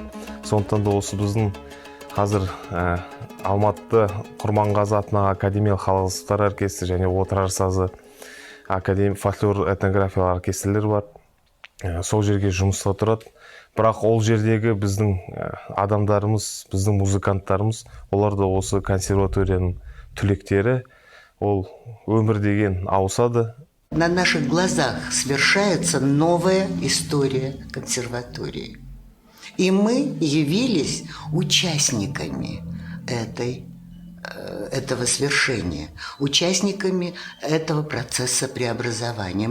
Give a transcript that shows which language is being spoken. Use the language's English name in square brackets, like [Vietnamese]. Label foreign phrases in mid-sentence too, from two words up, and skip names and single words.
[Kazakh] Сондықтан да осы біздің қазір Алматыда Құрманғазы атындағы академиялық халық аспаптар оркестрі және отырар сазы фольклор этнографиялық оркестрлер бар. Сол жерге жұмыста тұрады. Бірақ ол жердегі біздің адамдарымыз, біздің музыканттарымыз, олар да осы консерваторияның түлектері. Ол өмір деген ауысады. [Russian] На наших глазах совершается новая история консерватории. И мы явились участниками этой этого свершения, участниками этого процесса преобразования.